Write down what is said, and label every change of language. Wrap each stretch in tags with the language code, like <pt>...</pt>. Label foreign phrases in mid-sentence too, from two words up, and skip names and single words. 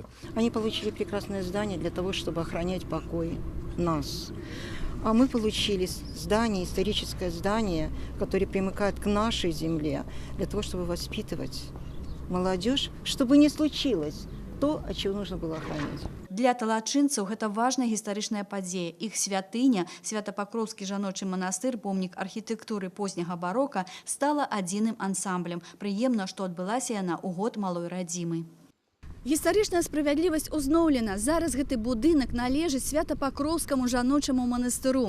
<ru>Они получили прекрасное здание для того, чтобы охранять покой нас. А мы получили здание, историческое здание, которое примыкает к нашей земле, для того, чтобы воспитывать молодежь, чтобы не случилось то, от чего нужно было охранять.</ru> <be>Для талачынцаў гэта важная гістарычная падзея. Іх святыня, Свята-Пакроўскі жаночы манастыр, помнік архітэктуры позняга барока, стала адзіным ансамблем. Прыемна, што адбылася яна ў год малой радзімы. Гістарычная справядлівасць узноўлена. Зараз гэты будынак належыць Свята-Пакроўскаму жаночаму манастыру.</be>